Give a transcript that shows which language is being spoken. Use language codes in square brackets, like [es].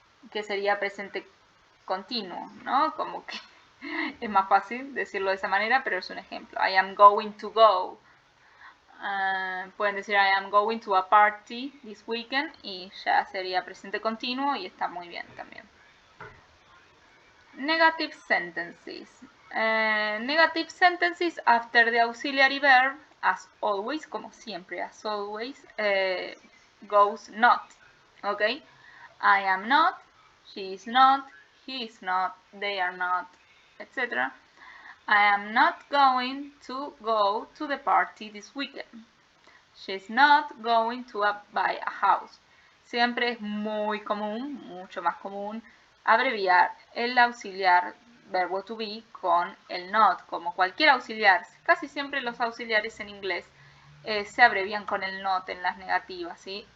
[es] Que sería presente continuo, ¿no? Como que es más fácil decirlo de esa manera, pero es un ejemplo. [en] I am going to go. [es] Pueden decir [en] I am going to a party this weekend [es] y ya sería presente continuo y está muy bien también. [en] Negative sentences. Negative sentences after the auxiliary verb, as always, [es] como siempre, [en] as always, goes not. Okay? I am not, she is not, he is not, they are not, etc. I am not going to go to the party this weekend. She's not going to buy a house. [es] Siempre es muy común, mucho más común, abreviar el auxiliar verbo to be con el not, como cualquier auxiliar. Casi siempre los auxiliares en inglés se abrevian con el not en las negativas, ¿sí?